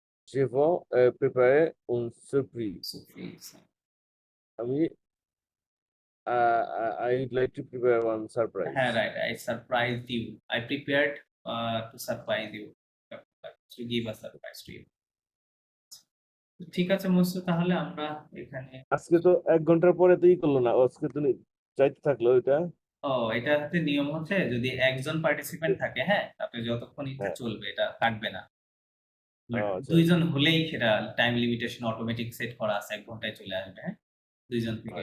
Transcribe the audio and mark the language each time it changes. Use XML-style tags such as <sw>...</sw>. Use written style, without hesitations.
<fr>je vais préparer une surprise Surprise.</fr> <en>আমি I would like to prepare one surprise হ্যাঁ, right. I surprised you. I prepared to surprise you. To give a surprise to you.</en> <bn>ঠিক আছে মুসু, তাহলে আমরা এখানে আজকে তো 1 ঘন্টার পরে তো ই করলো না, আজকে তো চাইতে থাকলো ওইটা। এটা হচ্ছে নিয়ম হচ্ছে যদি একজন পার্টিসিপেন্ট থাকে, হ্যাঁ, তাহলে যতক্ষণ ইচ্ছা হ্যাঁ। চলবে, এটা কাটবে না। But আচ্ছা। দুইজন হলেই সেটা টাইম লিমিটেশন অটোমেটিক সেট করা আছে, 1 ঘন্টায় চলে আসবে, হ্যাঁ, দুইজন থেকে</bn>